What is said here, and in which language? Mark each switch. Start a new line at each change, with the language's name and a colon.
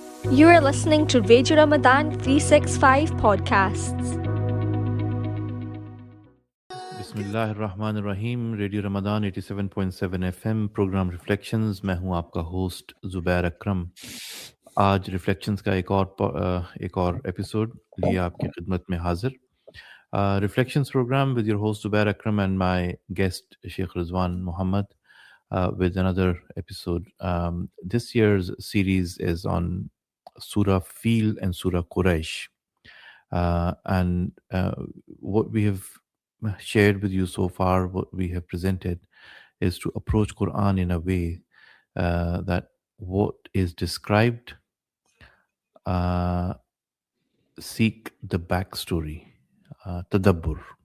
English: You are listening to Radio Ramadan 365 podcasts.
Hindi: Bismillah ar-Rahman ar-Rahim, radio Ramadan 87.7 FM, programme reflections. मैं हूं आपका host Zubair अकरम। आज reflections का एक और एपिसोड लिए आपकी खिदमत में हाजिर।
English: Reflections programme with your host Zubair Akram and my guest Shaykh Ruzwan Muhammad with another episode. This year's series is on Surah Fil and Surah Quraysh. And what we have shared with you so far, what we have presented, is to approach Quran in a way that what is described, seek the backstory, tadabbur.